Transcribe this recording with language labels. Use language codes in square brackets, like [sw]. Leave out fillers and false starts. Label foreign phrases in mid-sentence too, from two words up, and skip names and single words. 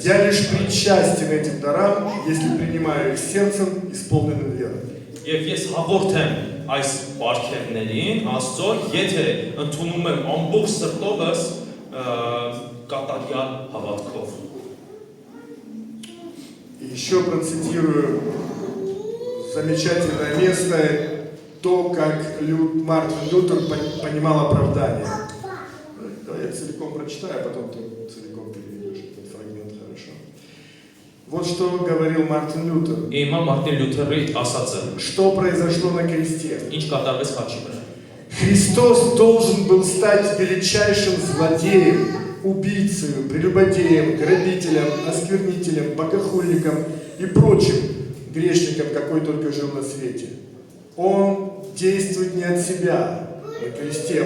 [ru] Я лишь причастен этим дарам, если принимаю их сердцем, исполненным верой. [hy] Եվ ես հաղորդ եմ այս բարքերներին Աստծո, եթե ընդունում եմ ամբողջ սրտովս կատարյալ հավատքով։ [ru] И еще процитирую замечательное место, то, как Мартин Лютер понимал оправдание. Давай я целиком прочитаю, а потом ты целиком переведешь этот фрагмент хорошо. Вот что говорил Мартин Лютер. [hy] Հիմա Մարտին Լյութերի ասածը, [ru] Что произошло на кресте? [hy] ինչ կատարվեց խաչի վրա։ [ru] Христос должен был стать величайшим злодеем, убийцей, прелюбодеем, грабителем, осквернителем, богохульником и прочим грешником, какой только жил на свете. Он действует не от себя на кресте.